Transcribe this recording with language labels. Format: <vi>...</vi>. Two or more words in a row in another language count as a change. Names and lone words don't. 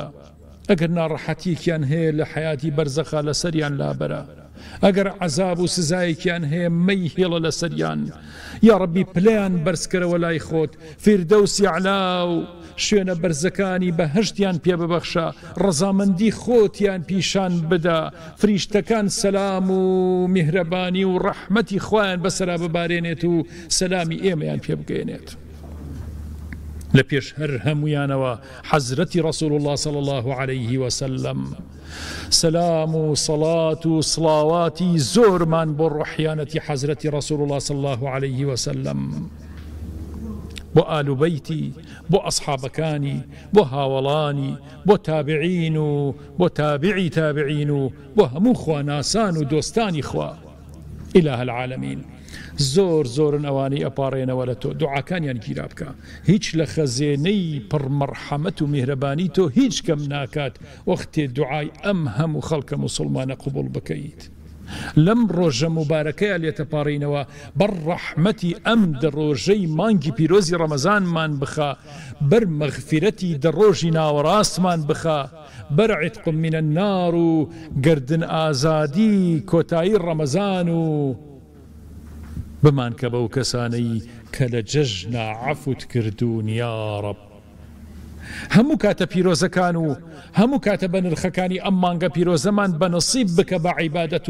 <ckb>ئەگەر ناڕەحەتیەکیان هەیە لە حەیاتی بەرزەخا لەسەریان لابەرە ئەگەر عەزاب و سزایەکیان هەیە مەی هێڵە لە سەریان یا ڕەبی پلەیان بەرزکەرەوە لای خۆت فیردەوسی عەلا و شوێنە بەرزەکانی بەهەشتیان پێ ببەخشە ڕەزامەندی خۆتیان پیشان بدە فریشتەکان سەلام و میهرەبانی و ڕەحمەتی خۆیان بەسەرا ببارێنێت و سەلامی ئێمەیان پێ بگەێنێت لە پێش هەر هەمویانەوە حەزرەتی ڕەسوول الله</ckb> <ar>صلی الله عليه وسلم</ar> <ckb>سلام و صلاة و صلاواتی زۆرمان بۆ ڕوحیانەتی حەزرەتی ڕەسوول الله</ckb> <ar>صلی الله عليه وسلم</ar> <ckb>بۆ ئال و بەیتی بۆ ئەسحابەکانی بۆ هاوڵانی بۆ تابعین و بۆ تابعی تابعین و بۆ هەموو خواناسان و دۆستانی خوا</ckb> <ar>ئیلاهە العالەمین</ar> <ckb>زۆر زۆرن ئەوانەی ئەپاڕێنەوە لە تۆ دوعاکانیان گیرا بکە هیچ لە خەزێنەی پڕمەرحەمەت و میهرەبانی تۆ هیچ کەم ناکات وەختێ دوعای ئەم هەموو خەڵکە موسڵمانە قبول بکەیت لەم ڕۆژە مبارەکەیە لێتەپاڕینەوە بەر ڕەحمەتی ئەم دەڕۆژەی مانگی پیرۆزی ڕەمەزانمان بخە بەر مەغفیرەتی دەڕۆژی ناوەڕاستمان بخە بەر</ckb> <ar>عتق من النار</ar> <ckb>و گردن ئازادی کۆتایی ڕەمەزان و بمان کە بەو کەسانەی کە لە جەژنا عەفوت کردوون یا ڕەب هەموو کاتە پیرۆزەکان و هەموو کاتە بە نرخەکانی ئەم مانگە پیرۆزەمان بە نەسیب بکە بە عیبادەت و</ckb>